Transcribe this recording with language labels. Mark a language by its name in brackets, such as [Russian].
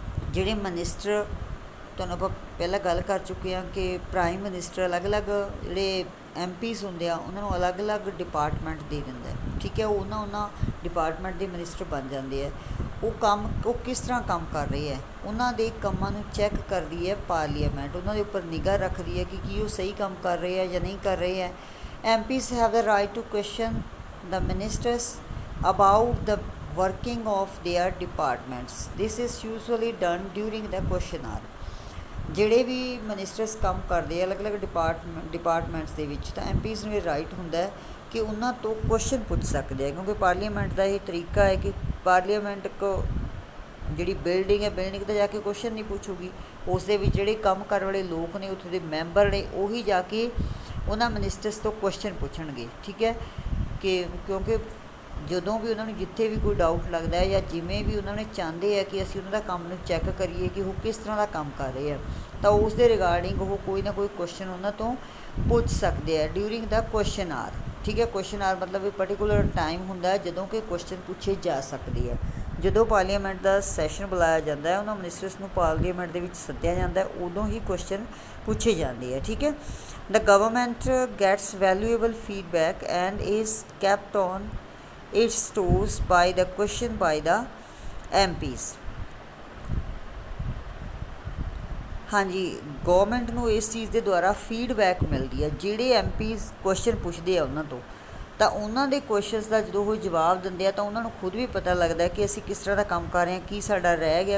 [Punjabi] ਜਿਹੜੇ ਮਿਨਿਸਟਰ, ਤੁਹਾਨੂੰ ਆਪਾਂ ਪਹਿਲਾਂ ਗੱਲ ਕਰ ਚੁੱਕੇ ਹਾਂ ਕਿ ਪ੍ਰਾਈਮ ਮਿਨਿਸਟਰ ਅਲੱਗ-ਅਲੱਗ ਜਿਹੜੇ MPs ਹੁੰਦੇ ਆ ਉਹਨਾਂ ਨੂੰ ਅਲੱਗ-ਅਲੱਗ ਡਿਪਾਰਟਮੈਂਟ ਦੇ ਦਿੰਦਾ ਹੈ। ਠੀਕ ਹੈ, ਉਹਨਾਂ ਡਿਪਾਰਟਮੈਂਟ ਦੇ ਮਿਨਿਸਟਰ ਬਣ ਜਾਂਦੇ ਆ। ਉਹ ਕਿਸ ਤਰ੍ਹਾਂ ਕੰਮ ਕਰ ਰਹੇ ਹੈ, ਉਹਨਾਂ ਦੇ ਕੰਮਾਂ ਨੂੰ ਚੈੱਕ ਕਰਦੀ ਹੈ ਪਾਰਲੀਮੈਂਟ, ਉਹਨਾਂ ਦੇ ਉੱਪਰ ਨਿਗਾਹ ਰੱਖਦੀ ਹੈ ਕਿ ਕੀ ਉਹ ਸਹੀ ਕੰਮ ਕਰ ਰਹੇ ਹੈ ਜਾਂ ਨਹੀਂ ਕਰ ਰਹੇ ਹੈ। [English] MPs have the right to question the ministers about the working of their departments. This is usually done during the question hour. [Punjabi] ਜਿਹੜੇ ਵੀ ਮਿਨਿਸਟਰਸ ਕੰਮ ਕਰਦੇ ਆ ਅਲੱਗ-ਅਲੱਗ ਡਿਪਾਰਟਮੈਂਟਸ ਦੇ ਵਿੱਚ, ਤਾਂ MPs ਨੂੰ ਇਹ ਰਾਈਟ ਹੁੰਦਾ ਹੈ ਕਿ ਉਹਨਾਂ ਤੋਂ ਕੁਐਸਚਨ ਪੁੱਛ ਸਕਦੇ ਆ। ਕਿਉਂਕਿ ਪਾਰਲੀਮੈਂਟ ਦਾ ਇਹ ਤਰੀਕਾ ਹੈ ਕਿ ਪਾਰਲੀਮੈਂਟ ਜਿਹੜੀ ਬਿਲਡਿੰਗ ਹੈ, ਬਿਲਡਿੰਗ 'ਤੇ ਜਾ ਕੇ ਕੁਐਸਚਨ ਨਹੀਂ ਪੁੱਛੂਗੀ, ਉਸ ਦੇ ਵਿੱਚ ਜਿਹੜੇ ਕੰਮ ਕਰਨ ਵਾਲੇ ਲੋਕ ਨੇ, ਉੱਥੇ ਦੇ ਮੈਂਬਰ ਨੇ, ਉਹੀ ਜਾ ਕੇ ਉਹਨਾਂ ਮਿਨਿਸਟਰਸ ਤੋਂ ਕੁਐਸਚਨ ਪੁੱਛਣਗੇ। ਠੀਕ ਹੈ, ਕਿ ਕਿਉਂਕਿ ਜਦੋਂ ਵੀ ਉਹਨਾਂ ਨੂੰ ਜਿੱਥੇ ਵੀ ਕੋਈ ਡਾਊਟ ਲੱਗਦਾ ਹੈ ਜਾਂ ਜਿਵੇਂ ਵੀ ਉਹਨਾਂ ਨੇ ਚਾਹੁੰਦੇ ਆ ਕਿ ਅਸੀਂ ਉਹਨਾਂ ਦਾ ਕੰਮ ਨੂੰ ਚੈੱਕ ਕਰੀਏ ਕਿ ਉਹ ਕਿਸ ਤਰ੍ਹਾਂ ਦਾ ਕੰਮ ਕਰ ਰਹੇ ਆ, ਤਾਂ ਉਸ ਦੇ ਰਿਗਾਰਡਿੰਗ ਉਹ ਕੋਈ ਨਾ ਕੋਈ ਕੁਐਸਚਨ ਉਹਨਾਂ ਤੋਂ ਪੁੱਛ ਸਕਦੇ ਆ [English] During the question hour. [Punjabi] ਠੀਕ ਹੈ, ਕੁਐਸਚਨ ਆਰ ਮਤਲਬ ਇਹ ਪਰਟੀਕੂਲਰ ਟਾਈਮ ਹੁੰਦਾ ਹੈ ਜਦੋਂ ਕਿ ਕੁਐਸਚਨ ਪੁੱਛੇ ਜਾ ਸਕਦੇ ਆ। ਜਦੋਂ ਪਾਰਲੀਮੈਂਟ ਦਾ ਸੈਸ਼ਨ ਬੁਲਾਇਆ ਜਾਂਦਾ ਹੈ, ਉਹਨਾਂ ਮਿਨਿਸਟਰਸ ਨੂੰ ਪਾਰਲੀਮੈਂਟ ਦੇ ਵਿੱਚ ਸੱਦਿਆ ਜਾਂਦਾ ਹੈ, ਉਦੋਂ ਹੀ ਕੁਐਸਚਨ ਪੁੱਛੇ ਜਾਂਦੇ ਆ। ਠੀਕ ਹੈ, [English] the government gets valuable feedback and is kept on its toes by the question by the MPs। [Punjabi] ਹਾਂਜੀ, ਗੌਰਮੈਂਟ ਨੂੰ ਇਸ ਚੀਜ਼ ਦੇ ਦੁਆਰਾ ਫੀਡਬੈਕ ਮਿਲਦੀ ਹੈ। ਜਿਹੜੇ MPs ਕੁਐਸਚਨ ਪੁੱਛਦੇ ਆ ਉਹਨਾਂ ਤੋਂ, ਤਾਂ ਉਹਨਾਂ ਦੇ ਕੁਐਸਚਨਸ ਦਾ ਜਦੋਂ ਉਹ ਜਵਾਬ ਦਿੰਦੇ ਆ ਤਾਂ ਉਹਨਾਂ ਨੂੰ ਖੁਦ ਵੀ ਪਤਾ ਲੱਗਦਾ ਕਿ ਅਸੀਂ ਕਿਸ ਤਰ੍ਹਾਂ ਦਾ ਕੰਮ ਕਰ ਰਹੇ ਹਾਂ, ਕੀ ਸਾਡਾ ਰਹਿ ਗਿਆ।